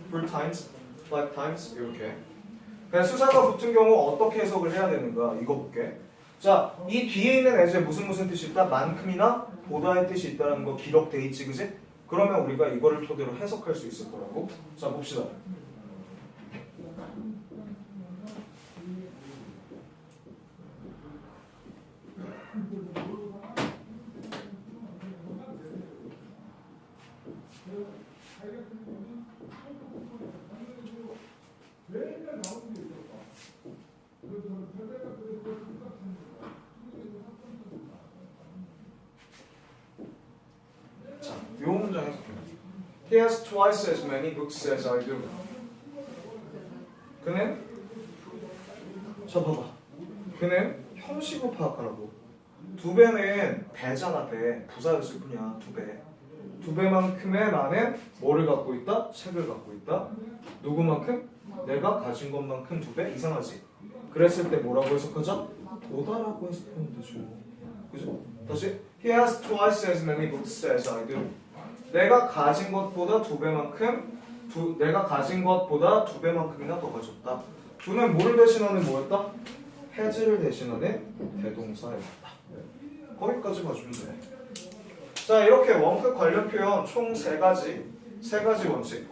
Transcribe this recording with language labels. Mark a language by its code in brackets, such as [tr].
[en] 4 times, 5 times 이렇게. [ko] 그냥 수사가 붙은 경우 어떻게 해석을 해야 되는가 이거 볼게. 자, 이 뒤에 있는 애제 무슨 뜻이 있다? 만큼이나 보다의 뜻이 있다는 거 기록돼 있지, 그지? 그러면 우리가 이거를 토대로 해석할 수 있을 거라고. 자, 봅시다. 자, 요 문장 해석해. [en] He has twice as many books as I do. [ko] 그는 저 봐봐. 그는 형식을 파악하라고. 2배는 배잖아, 배. 부사였을 뿐이야. 2배. 2배만큼의 많은 뭐를 갖고 있다? 책을 갖고 있다. 누구만큼? 내가 가진 것만큼 2배? 이상하지? 그랬을 때 뭐라고 해석하자? 보다라고 해석하면 되죠. 그죠? 다시. [en] He has twice as many books as I do. [ko] 내가 가진 것보다 2배만큼 내가 가진 것보다 2배만큼이나 더 가졌다. 두는 뭐를 대신하는 뭐였다? has를 대신하는 대동사였다. 거기까지 봐주면 돼. 자, 이렇게 원급 관련 표현 총 3가지 원칙.